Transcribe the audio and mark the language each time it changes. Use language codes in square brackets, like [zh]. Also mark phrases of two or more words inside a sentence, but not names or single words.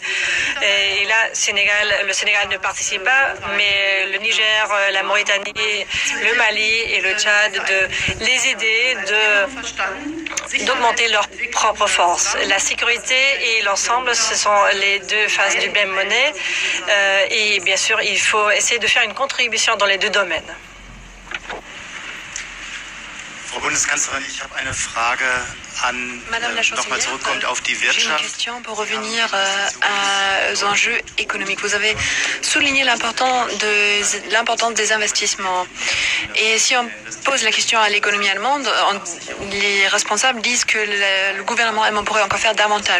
[fr] Et là, le Sénégal ne participe pas, mais le Niger, la Mauritanie, le Mali et le Tchad, de les aider, d'augmenter leurs propres forces. La sécurité et l'ensemble, ce sont les deux faces du même monnaie. Et bien sûr, il faut essayer de faire une contribution dans les deux domaines. [de] Frau Bundeskanzlerin, ich habe eine Frage [fr] Madame la chancelière, j'ai une question pour revenir aux enjeux économiques. Vous avez souligné l'importance des investissements. Et si on pose la question à l'économie allemande, les responsables disent que le gouvernement allemand pourrait encore faire davantage.